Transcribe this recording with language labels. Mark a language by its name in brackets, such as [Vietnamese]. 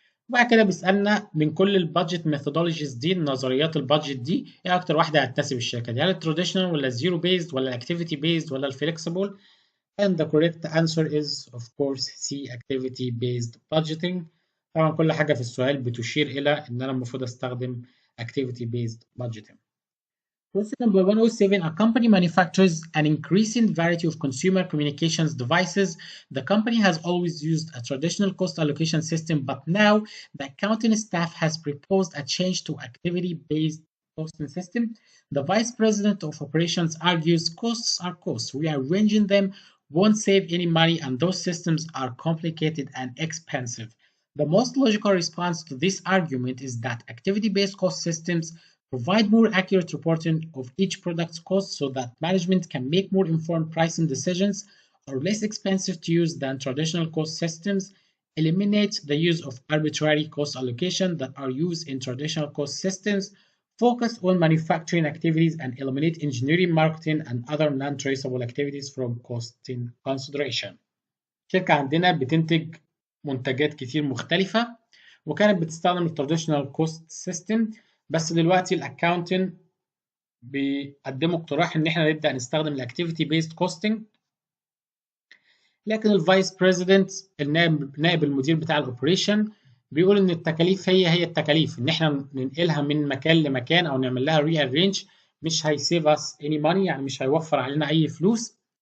[Arabic] وبعد كده بيسالنا من كل البادجت ميثودولوجيز دي، نظريات البادجت دي، ايه اكتر واحده هتناسب الشركه دي؟ هل التراديشنال ولا الزيرو بيزد ولا الاكتيفيتي بيزد ولا الفليكسبل؟ [English] And the correct answer is of course C, activity based budgeting. [Arabic] طبعا كل حاجه في السؤال بتشير الى ان انا المفروض استخدم activity based budgeting. [English] Question number 107. A company manufactures an increasing variety of consumer communications devices. The company has always used a traditional cost allocation system, but now the accounting staff has proposed a change to activity-based costing system. The vice president of operations argues costs are costs. Rearranging them won't save any money, and those systems are complicated and expensive. The most logical response to this argument is that activity-based cost systems provide more accurate reporting of each product's cost so that management can make more informed pricing decisions, are less expensive to use than traditional cost systems, eliminate the use of arbitrary cost allocation that are used in traditional cost systems, focus on manufacturing activities, and eliminate engineering, marketing, and other non-traceable activities from costing consideration. [Arabic] شركة عندنا بتنتج منتجات كتير مختلفة، وكانت بتستخدم التراديشنال كوست سيستم، بس دلوقتي الاكاونتنج بيقدموا اقتراح ان احنا نبدا نستخدم الاكتيفيتي بيست كوستنج. لكن الفايس بريزيدنت، نائب المدير بتاع الاوبريشن، بيقول ان التكاليف هي التكاليف، ان احنا ننقلها من مكان لمكان او نعمل لها ري ارينج مش هيسيف اس اني ماني، يعني مش هيوفر علينا اي فلوس.